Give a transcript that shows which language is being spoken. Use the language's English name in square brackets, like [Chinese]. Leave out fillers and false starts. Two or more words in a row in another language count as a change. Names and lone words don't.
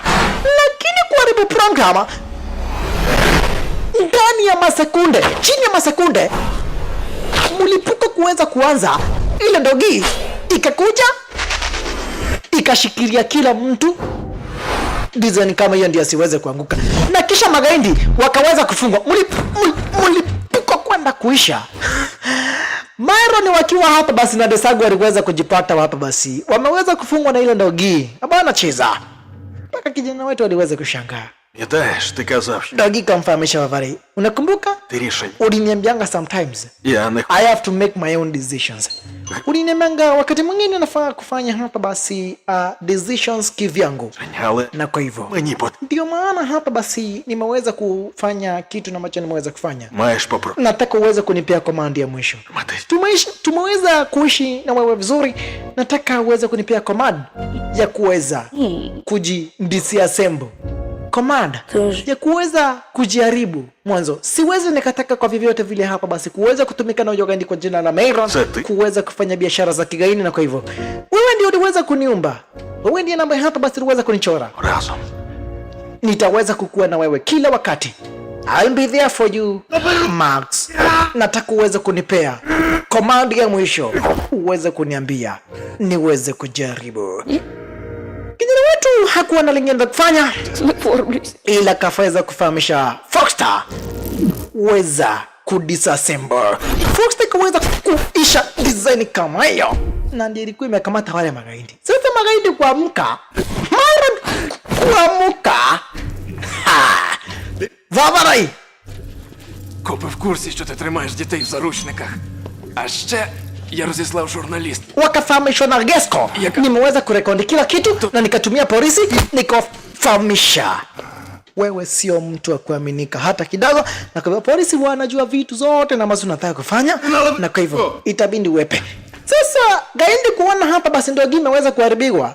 [Swahili] Lakini kuharibu program ndani ya masekunde, chini ya masekunde, mlipuko kuweza kuanza, ile ndogi ikakuja ikashikilia kila mtu design kama hiyo ndio asiweze kuanguka, na kisha magaindi wakaweza kufungwa. Mlipuko kwenda kuisha. Myron wakiwa hapa basi na Desagu aliweza kujipata hapa basi, wameweza kufungwa na ile ndogi. Hapana cheza. Mpaka kijana wetu aliweza kushangaa. [Ukrainian] Пам'ятаєш, ти казав, що [Swahili] Ndogi kamfahamisha Vavarai, unakumbuka? [Ukrainian] ти рішення. [Swahili] Uliniambianga sometimes [Ukrainian] Я не [English] I have to make my own decisions. [Swahili] Uliniambianga wakati mwingine nafaa kufanya hapa basi decisions kivyangu. [Ukrainian] але [Swahili] Na kwa hivyo [Ukrainian] мені [Swahili] ndio maana hapa basi nimeweza kufanya kitu ambacho nimeweza kufanya. [Ukrainian] маєш попробувати. [Swahili] Nataka uweze kunipea command ya mwisho. Tumeweza kuishi na wewe vizuri. Nataka uweze kunipea command ya kuweza disassemble. Command ya kuweza kujaribu mwanzo. Siwezi nikataka kwa vyovyote vile hapa basi kuweza kutumika na Gaindi kwa jina la Myron kuweza kufanya biashara za kigaini, na kwa hivyo wewe ndio uliweza kuniumba. Wewe ndiye namba hapa basi uliweza kunichora. [Ukrainian] Разом. [Swahili] Nitaweza kukua na wewe kila wakati. [English] I'll be there for you, Max. [Swahili] Nataka uweze kunipea command ya mwisho, uweze kuniambia niweze kujaribu. hakuwa na lingine la kufanya ila kafaweza kufahamisha Foxter weza kudisassemble. Foxter kaweza kuisha design kama hiyo, na ndiyo ilikuwa imekamata wale magaidi. Sasa magaidi kuamka, mara kuamka. [Ukrainian] Ваварай! Копи в курсі, що ти тримаєш дітей в заручниках. А ще я розіслав журналіст. [Swahili] Wakafahamisha na Gesco. Nimeweza kurekodi kila kitu na nikatumia polisi nikafahamisha. Wewe sio mtu wa kuaminika hata kidogo, na kwa polisi wanajua vitu zote na ambazo unataka kufanya, na kwa hivyo itabidi uwepe. Sasa gaindi kuona hapa basi ndio game imeweza kuharibiwa.